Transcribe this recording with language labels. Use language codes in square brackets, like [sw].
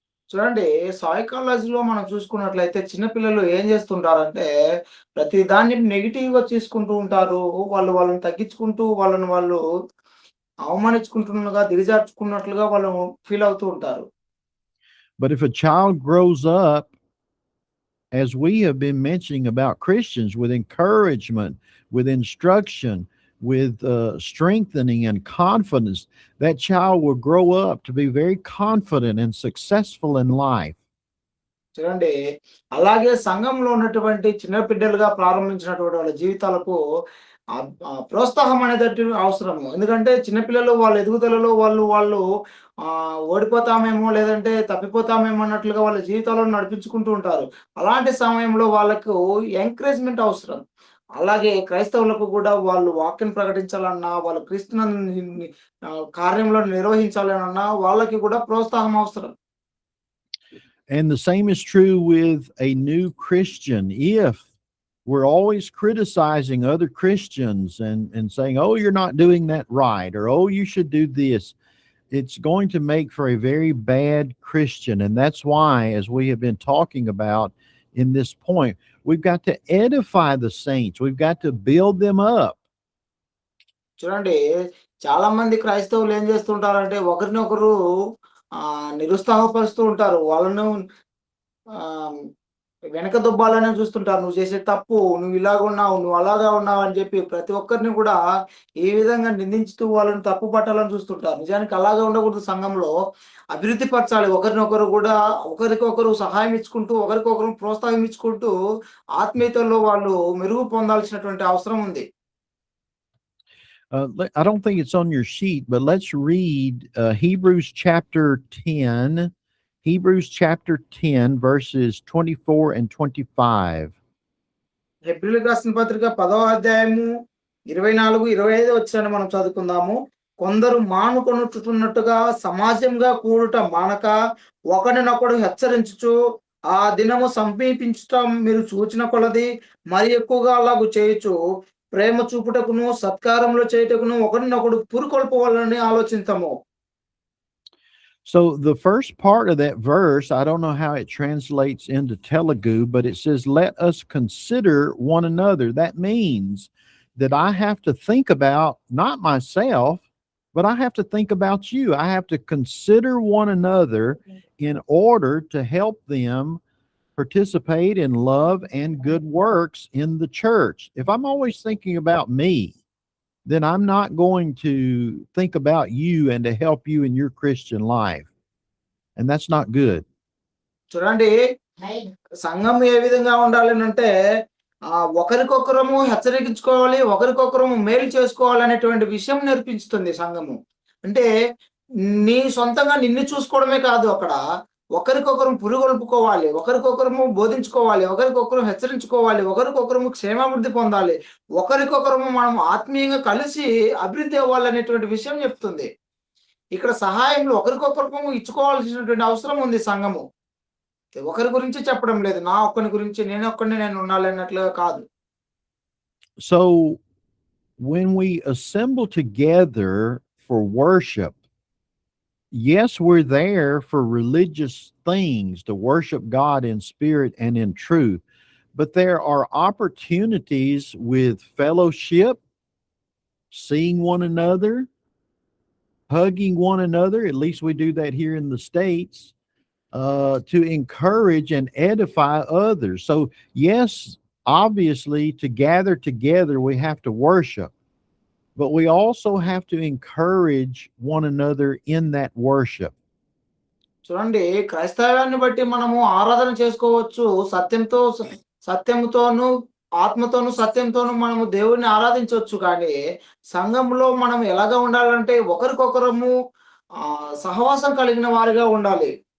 [te] చూడండి సైకాలజీలో మనం చూసుకున్నట్లయితే చిన్నపిల్లలు ఏం చేస్తుంటారంటే ప్రతి దాన్ని నెగిటివ్ గా తీసుకుంటూ ఉంటారు. వాళ్ళని తగ్గించుకుంటూ వాళ్ళు అవమానించుకుంటున్నగా దిగజార్చుకున్నట్లుగా వాళ్ళు ఫీల్ అవుతూ ఉంటారు. [en] But if a child grows up, as we have been mentioning about Christians, with encouragement, with instruction, with strengthening and confidence, that child will grow up to be very confident and successful in life. [te] చూడండి అలాగే సంఘంలో ఉన్నటువంటి చిన్న బిడ్డలుగా ప్రారంభించినటువంటి వాళ్ళ జీవితాలకు ప్రోత్సాహం అనేది అవసరము. ఎందుకంటే చిన్నపిల్లలు వాళ్ళ ఎదుగుదలలో వాళ్ళు ఓడిపోతామేమో లేదంటే తప్పిపోతామేమో అన్నట్లుగా వాళ్ళ జీవితాలను నడిపించుకుంటూ ఉంటారు. అలాంటి సమయంలో వాళ్ళకు ఎంకరేజ్మెంట్ అవసరం. అలాగే క్రైస్తవులకు కూడా వాళ్ళు వాక్యం ప్రకటించాలన్నా, వాళ్ళు క్రీస్తుని కార్యంలో నిర్వహించాలన్నా వాళ్ళకి కూడా ప్రోత్సాహం అవసరం. [en] And the same is true with a new Christian. If we're always criticizing other Christians and saying, oh, you're not doing that right, or oh, you should do this. It's going to make for a very bad Christian. And that's why, as we have been talking about in this point, we've got to edify the saints. We've got to build them up. [te] చూడండి, చాలా మంది క్రైస్తవులు ఏం చేస్తుంటారంటే ఒకరినొకరు నిరుత్సాహపరుస్తూ ఉంటారు. వాళ్ళను వెనక దొబ్బాలనే చూస్తుంటారు. నువ్వు చేసే తప్పు, నువ్వు ఇలాగున్నావు, నువ్వు అలాగా ఉన్నావు అని చెప్పి ప్రతి ఒక్కరిని కూడా ఈ విధంగా నిందించుతూ వాళ్ళని తప్పు పట్టాలని చూస్తుంటారు. నిజానికి అలాగా ఉండకూడదు. సంఘంలో అభివృద్ధి పరచాలి. ఒకరినొకరు కూడా ఒకరికొకరు సహాయం ఇచ్చుకుంటూ, ఒకరికొకరు ప్రోత్సాహం ఇచ్చుకుంటూ ఆత్మీయతలో వాళ్ళు మెరుగు పొందాల్సినటువంటి అవసరం ఉంది. [en] I don't think it's on your sheet, but let's read Hebrews chapter 10. Hebrews chapter 10, verses 24 and 25. [te] హెబ్రీయులకు రాసిన పత్రిక 10వ అధ్యాయము 24, 25 వచనాన్ని మనం చదువుకుందాము. కొందరు మానుకొనుచున్నట్టుగా సమాజంగా కూడుట మానక ఒకరినొకడు హెచ్చరించుచు ఆ దినము సమీపించటం మీరు చూచిన కొలది మరి ఎక్కువగా అలాగు చేయుచు ప్రేమ చూపుటకును సత్కారములు చేయుటకును ఒకరినొకడు పురుకొల్పవాలని ఆలోచించము. [en] So the first part of that verse, I don't know how it translates into Telugu, but it says, let us consider one another. That means that I have to think about not myself, but I have to think about you. I have to consider one another in order to help them participate in love and good works in the church. If I'm always thinking about me, then I'm not going to think about you and to help you in your Christian life. And that's not good. [te] చూడండి, సంఘం ఏ విధంగా ఉండాలి అంటే ఒకరికొకరము హెచ్చరించుకోవాలి, ఒకరికొకరము మేలు చేసుకోవాలి అనేటువంటి విషయం నేర్పిస్తుంది సంఘము. అంటే నీ సొంతంగా నిన్ను చూసుకోవడమే కాదు, అక్కడ ఒకరికొకరు పురుగొల్పుకోవాలి, ఒకరికొకరము బోధించుకోవాలి, ఒకరికొకరు హెచ్చరించుకోవాలి, ఒకరికొకరము క్షేమాభివృద్ధి పొందాలి, ఒకరికొకరము మనం ఆత్మీయంగా కలిసి అభివృద్ధి అవ్వాలనేటువంటి విషయం చెప్తుంది. ఇక్కడ సహాయంలో ఒకరికొకరు ఇచ్చుకోవాల్సినటువంటి అవసరం ఉంది సంఘము. ఒకరి గురించి చెప్పడం లేదు, నా ఒక్కని గురించి నేను ఉండాలి అన్నట్లుగా కాదు. [en] So when we assemble together for worship, yes, we're there for religious things, to worship God in spirit and in truth, but there are opportunities with fellowship, seeing one another, hugging one another. At least we do that here in the States, to encourage and edify others. So yes, obviously to gather together, we have to worship, but we also have to encourage one another in that worship. [te] చూడండి, క్రైస్తవాన్ని బట్టి మనము ఆరాధన చేసుకోవచ్చు. సత్యముతోను ఆత్మతోను సత్యంతోను మనము దేవుడిని ఆరాధించవచ్చు. కానీ సంఘంలో మనం ఎలాగా ఉండాలంటే ఒకరికొకరము సహవాసం కలిగిన వారిగా ఉండాలి.